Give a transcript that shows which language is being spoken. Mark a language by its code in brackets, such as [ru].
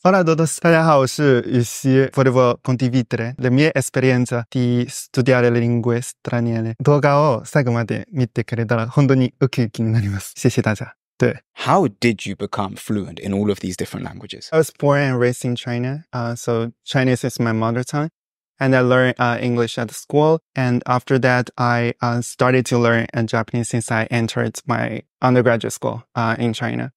[es] Hola a todos, [zh] 大家好，我是Yuxi. [it] Volevo condividere le mie esperienze di studiare le lingue straniere. [ja] 動画を最後まで見てくれたら本当にウキウキになります。 [zh] 謝谢大家。对。 [en] How did you become fluent in all of these different languages? I was born and raised in China, so Chinese is my mother tongue. And I learned English at school. And after that, I started to learn Japanese since I entered my undergraduate school in China.